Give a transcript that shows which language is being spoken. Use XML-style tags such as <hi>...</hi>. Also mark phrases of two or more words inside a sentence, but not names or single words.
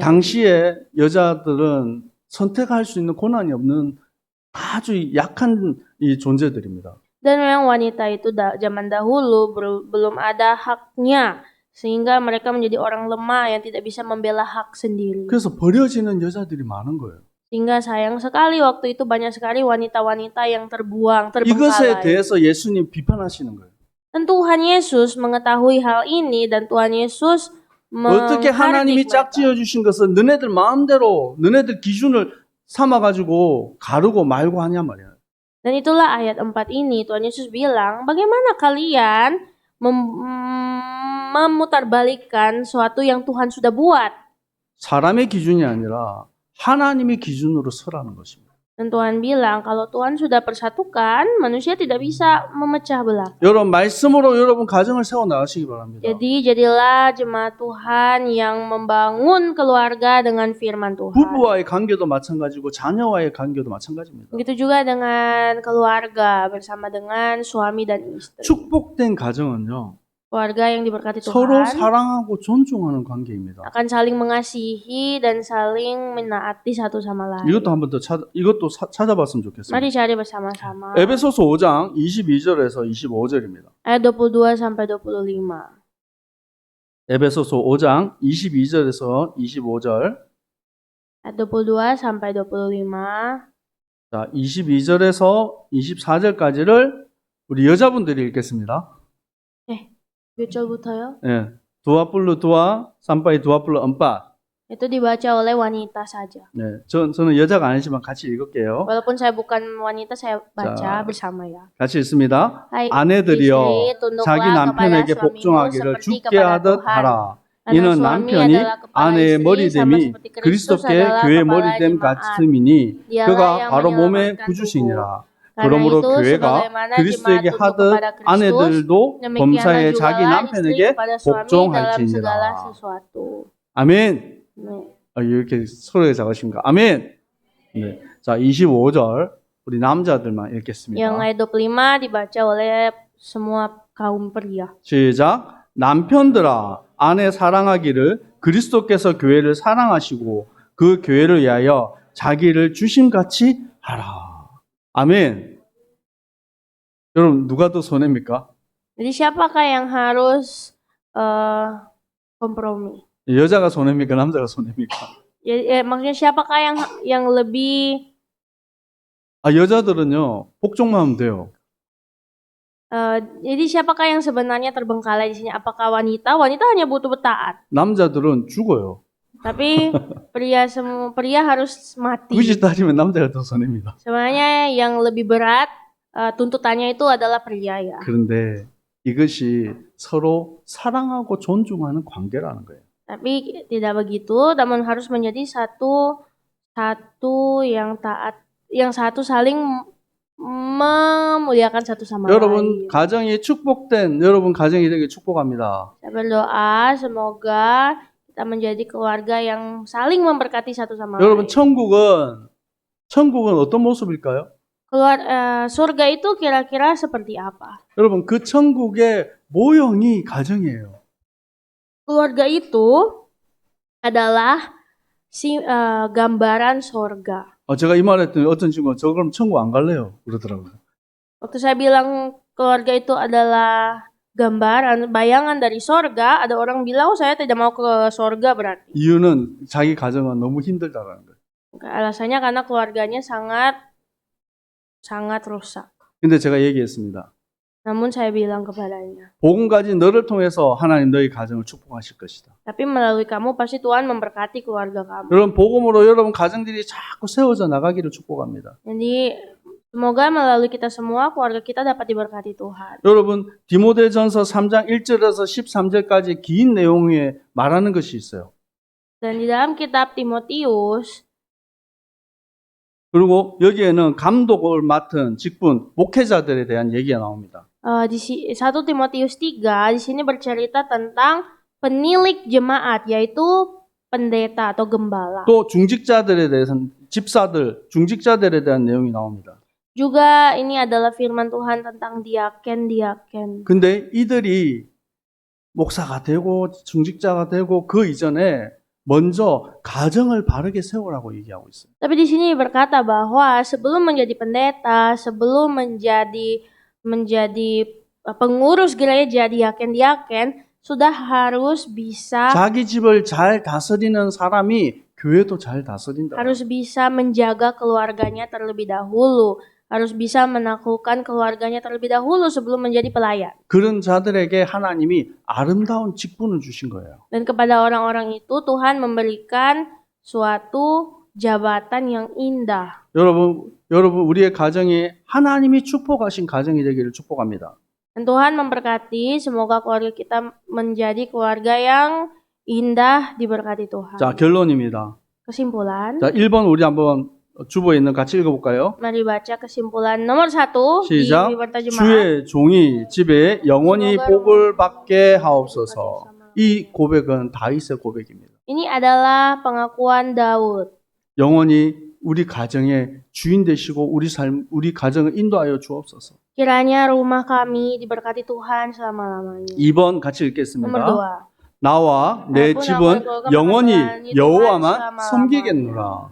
<ko>당시에 여자들은 선택할 수 있는 권한이 없는 아주 약한 이 존재들입니다.</ko> <id>Dan memang wanita itu zaman dahulu belum ada haknya sehingga mereka menjadi orang lemah yang tidak bisa membela hak sendiri.</id> <ko>그래서 버려지는 여자들이 많은 거예요.</ko> <id>Sehingga sayang sekali waktu itu banyak sekali wanita-wanita yang terbuang,</id> <ko>이것에</ko> <id>terbengkalai.</id> <ko>대해서 예수님 비판하시는 거예요.</ko> <id>Dan Tuhan Yesus mengetahui hal ini dan Tuhan Yesus</id> <ko>어떻게 하나님이</ko> <id>menghardik mereka.</id> <ko>짝지어 주신 것을 너네들 마음대로 너네들 기준을 삼아가지고 가르고 말고 하냐 말이야.</ko> <id>Dan itulah ayat 4 ini Tuhan Yesus bilang, bagaimana kalian memutarbalikkan sesuatu yang Tuhan sudah buat.</id> <ko>사람의 기준이 아니라 하나님의 기준으로 서라는 것입니다.</ko> <id>Dan Tuhan bilang kalau Tuhan sudah persatukan, manusia tidak bisa memecah belah.</id> <ko>여러분 말씀으로 여러분 가정을 세워 나가시기 바랍니다.</ko> <id>Jadi jadilah jemaat Tuhan yang membangun keluarga dengan firman Tuhan.</id> <ko>부부와의 관계도 마찬가지고 자녀와의 관계도 마찬가지입니다.</ko> <id>Begitu juga dengan keluarga bersama dengan suami dan istri.</id> <ko>축복된 가정은요.</ko> <id>Keluarga yang diberkati</id> <ko>서로</ko> <id>Tuhan</id> <ko>사랑하고 존중하는 관계입니다.</ko> <id>akan saling mengasihi dan saling menaati satu sama lain.</id> <ko>이것도 한번 더 찾아봤으면 좋겠습니다.</ko> <id>Mari cari bersama-sama.</id> <ko>에베소서 5장 22절에서 25절입니다.</ko> <id>Ayat 22 sampai 25.</id> <ko>에베소서 5장 22절에서 25절.</ko> <id>Ayat 22 sampai 25.</id> <ko>자, 22절에서 24절까지를 우리 여자분들이 읽겠습니다. 몇 절부터요?</ko> <id>예. 22 sampai 24. Itu dibaca oleh wanita saja.</id> <ko>네, 저는 여자가 아니지만 같이 읽을게요.</ko> <id>Walaupun saya bukan wanita, saya baca</id> <ko>자,</ko> <id>bersama ya.</id> <ko>같이 읽습니다.</ko> <id>Hai</id> <ko>아내들이여</ko> <id>istri, tunduklah</id> <ko>자기</ko> <id>kepada</id> <ko>남편에게</ko> <id>suamimu</id> <ko>복종하기를</ko> <id>seperti</id> <ko>죽게</ko> <id>kepada</id> <ko>하듯</ko> <id>Tuhan.</id> <ko>하라.</ko> <id>Karena</id> <ko>이는</ko> <id>suami</id> <ko>남편이</ko> <id>adalah kepala</id> <ko>아내의</ko> <id>istri, sama</id> <ko>머리됨이</ko> <id>seperti Kristus</id> <ko>그리스도께</ko> <id>adalah</id> <ko>교회의</ko> <id>kepala</id> <ko>머리됨</ko> <id>jemaat.</id> <ko>같음이니</ko> <id>Dialah</id> <ko>그가</ko> <id>yang</id> <ko>바로 몸의</ko> <id>menyelamatkan</id> <ko>구주시니라.</ko> <id>Karena</id> <ko>그러므로</ko> <id>itu,</id> <ko>교회가</ko> <id>sebagaimana</id> <ko>그리스도에게</ko> <id>jemaat tunduk</id> <ko>하듯</ko> <id>kepada Kristus,</id> <ko>아내들도</ko> <id>demikianlah</id> <ko>범사에</ko> <id>jugalah</id> <ko>자기</ko> <id>istri</id> <ko>남편에게</ko> <id>kepada suami dalam segala</id> <ko>복종할지니라.</ko> <id>sesuatu.</id> <ko>아멘.</ko> <id>Nih.</id> <ko>이렇게 소리가 작으십니까? 아멘. 네. 자, 25절 우리 남자들만</ko> <id>Yang</id> <ko>읽겠습니다.</ko> <id>ayat 25 dibaca oleh semua kaum pria.</id> <ko>시작. 남편들아 아내 사랑하기를 그리스도께서 교회를 사랑하시고 그 교회를 위하여 자기를 주심같이 하라. 아멘. 여러분 누가 더 손해입니까?</ko> <id>Jadi siapakah yang harus kompromi?</id> <ko>여자가 손해입니까? 남자가 손해입니까?</ko> <id>Maksudnya siapakah yang lebih</id> <ko>여자들은요 복종만 하면 돼요.</ko> <id>jadi siapakah yang sebenarnya terbengkalai di sini? Apakah wanita? Wanita hanya butuh bertaat.</id> <ko>남자들은 죽어요.</ko> <id>Tapi pria harus mati.</id> <ko>굳이 따지면 남자가 더 손해입니다.</ko> <id>Sebenarnya yang lebih berat tuntutannya itu adalah pria ya.</id> <ko>그런데 이것이 서로 사랑하고 존중하는 관계라는 거예요.</ko> <id>Tapi tidak begitu, namun harus menjadi satu yang taat, yang satu saling memuliakan satu sama</id> <ko>여러분</ko> <id>lain.</id> <ko>가정이 축복된 여러분 가정이 되길 축복합니다.</ko> <id>Saya berdoa semoga kita menjadi keluarga yang saling memberkati satu sama</id> <ko>여러분</ko> <id>lain.</id> <ko>천국은 어떤 모습일까요?</ko> <id>Surga itu kira-kira seperti apa?</id> <ko>여러분 그 천국의 모형이 가정이에요.</ko> <id>Keluarga itu adalah gambaran surga.</id> <ko>제가 이 말했더니 어떤 친구가 저 그럼 천국 안 갈래요 그러더라고요.</ko> <id>Waktu saya bilang keluarga itu adalah gambaran, bayangan dari surga, ada orang bilang, saya tidak mau ke surga berarti.</id> <ko>이유는 자기 가정은 너무 힘들다라는 거예요.</ko> <id>Alasannya karena keluarganya sangat rusak.</id> <ko>근데 제가 얘기했습니다.</ko> <id>Namun saya bilang kepadanya,</id> <ko>복음 가진 너를 통해서 하나님 너희 가정을 축복하실 것이다.</ko> <id>tapi melalui kamu pasti Tuhan memberkati keluarga kamu.</id> <ko>여러분 복음으로 여러분 가정들이 자꾸 세워져 나가기를 축복합니다.</ko> <id>Jadi semoga melalui kita semua keluarga kita dapat diberkati Tuhan.</id> <ko>여러분 디모데전서 3장 1절에서 13절까지 긴 내용에 말하는 것이 있어요.</ko> <id>Dan di dalam kitab Timotius,</id> <ko>그리고 여기에는 감독을 맡은 직분 목회자들에 대한 얘기가 나옵니다.</ko> <id>di 1 Timotius 3 di sini bercerita tentang penilik jemaat, yaitu pendeta atau gembala.</id> <ko>또 중직자들에 대해서는 중직자들에 대한 내용이 나옵니다.</ko> <id>Juga ini adalah firman Tuhan tentang diaken.</id> <ko>근데 이들이 목사가 되고 중직자가 되고 그 이전에 먼저 가정을 바르게 세우라고 얘기하고 있어요.</ko> <id>Tapi di sini berkata bahwa sebelum menjadi pendeta, sebelum menjadi pengurus gereja, diaken sudah harus bisa</id> <ko>자기 집을 잘 다스리는 사람이 교회도 잘 다스린다.</ko> <id>harus bisa menjaga keluarganya terlebih dahulu, harus bisa menaklukkan keluarganya terlebih dahulu sebelum menjadi pelayan.</id> <ko>그런 자들에게 하나님이 아름다운 직분을 주신 거예요.</ko> <id>Dan kepada orang-orang itu Tuhan memberikan suatu jabatan yang indah.</id> <ko>여러분 우리의 가정이 하나님이 축복하신 가정이 되기를 축복합니다.</ko> <id>Dan Tuhan memberkati, semoga keluarga kita menjadi keluarga yang indah diberkati Tuhan.</id> <ko>자, 결론입니다.</ko> <id>Kesimpulan,</id> <ko>자, 1번 우리 한번 주보에 있는 같이 읽어볼까요?</ko> <id>mari baca kesimpulan nomor 1 di</id> <ko>시작.</ko> <id>Bibir Terjemahan.</id> <ko>주의 종이 집에 영원히 복을 받게 하옵소서. 이 고백은 다윗의 고백입니다.</ko> <id>Ini adalah pengakuan Daud.</id> <ko>영원히 우리 가정의 주인 되시고 우리 가정을 인도하여 주옵소서.</ko> <id>Kiranya rumah kami diberkati Tuhan selama-lamanya.</id> <ko>2번 같이</ko> <id>Nomor</id> <ko>읽겠습니다.</ko> <id>2.</id> <ko>나와 내 집은 영원히 여호와만 섬기겠노라.</ko>